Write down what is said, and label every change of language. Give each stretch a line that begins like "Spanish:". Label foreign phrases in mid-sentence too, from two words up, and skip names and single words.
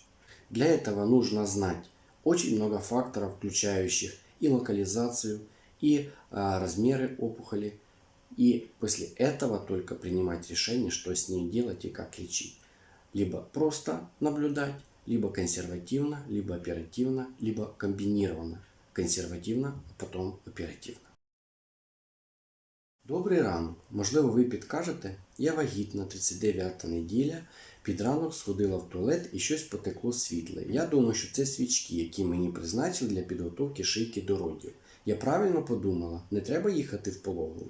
Russian: Для этого нужно знать очень много факторов, включающих и локализацию, и размеры опухоли. И после этого только принимать решение, что с ней делать и как лечить. Либо просто наблюдать, либо консервативно, либо оперативно, либо комбинированно. Консервативно, а потом оперативно.
Ukrainian: Добрий ранок. Можливо, ви підкажете? Я вагітна, 39-та неділя, під ранок сходила в туалет і щось потекло світле. Я думаю, що це свічки, які мені призначили для підготовки шийки до родів. Я правильно подумала, не треба їхати в пологовий.